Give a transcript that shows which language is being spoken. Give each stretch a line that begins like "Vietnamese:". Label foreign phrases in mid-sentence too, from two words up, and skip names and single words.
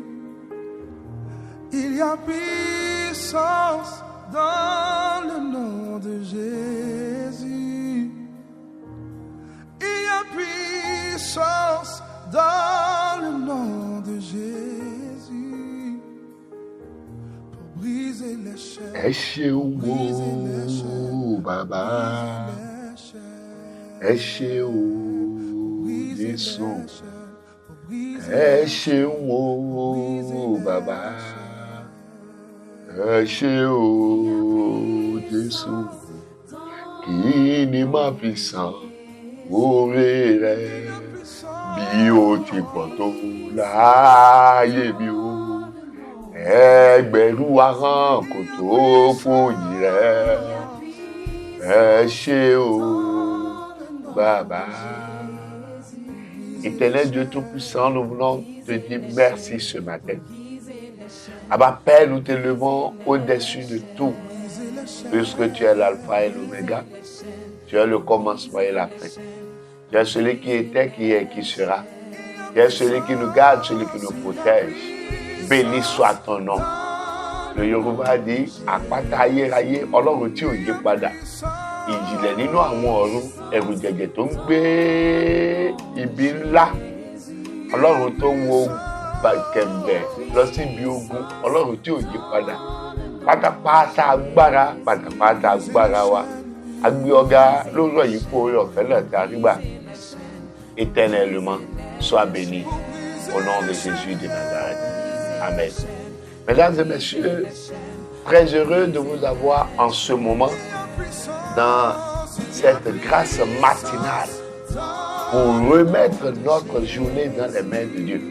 French: Il y a puissance dans le nom de Jésus. Il y a puissance dans le nom de Jésus. Pour briser les chaînes.
Yoruba: Ẹ ṣeun o bàbá, ẹ ṣé o Jésù, ẹ ṣeun o bàbá, ẹ ṣé o Jésù, kí ni màá fi san oore rẹ bí o ti pọ̀ tó láyé mi o. Ẹgbẹ̀rún ahọ́n kò tó fòyìn rẹ, ẹ ṣé o bàbá.
French: Éternel Dieu Tout-Puissant, nous voulons te dire merci ce matin. Abba Père, nous te levons au-dessus de tout, puisque tu es l'alpha et l'oméga, tu es le commencement et la fin. Tu es celui qui était, qui est, qui sera. Tu es celui qui nous garde, celui qui nous protège. Béni soit ton nom. Le Yorùbá dit
Yoruba: àpáta ayérayé Ọlọ́run tí ò yí padà. Ìjìnlẹ̀ nínú àwọn ọ̀run, ẹ̀rù jẹ̀jẹ̀ tó ń gbé ibi ńlá. Ọlọ́run tó wo kẹ̀mbẹ̀ lọ sí ibi ogun. Ọlọ́run tí ò yí padà. Pátápátá agbára wa. A gbé ọ̀gá lóòrọ̀ yìí fún oore ọ̀fẹ́ náà tí a rí gbà.
French: Éternellement, sois béni au nom de Jésus de Nazareth. Amen. Mesdames et messieurs, très heureux de vous avoir en ce moment dans cette grâce matinale pour remettre notre journée dans les mains de Dieu.